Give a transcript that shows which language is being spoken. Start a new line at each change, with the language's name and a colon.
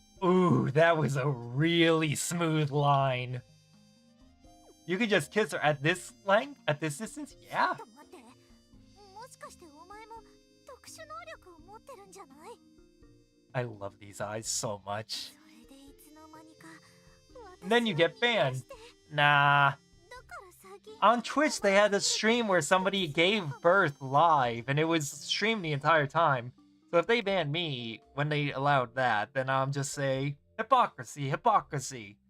English: Ooh, that was a really smooth line. You could just kiss her at this length? At this distance? Yeah.
Japanese: ちょっと待って。もしかしてお前も特殊能力を持ってるんじゃない？
English: I love these eyes so much.
Japanese: それでいつの間にか
English: Then you get banned. Nah. On Twitch, they had a stream where somebody gave birth live, and it was streamed the entire time. So if they banned me when they allowed that, then I'll just say, hypocrisy, hypocrisy.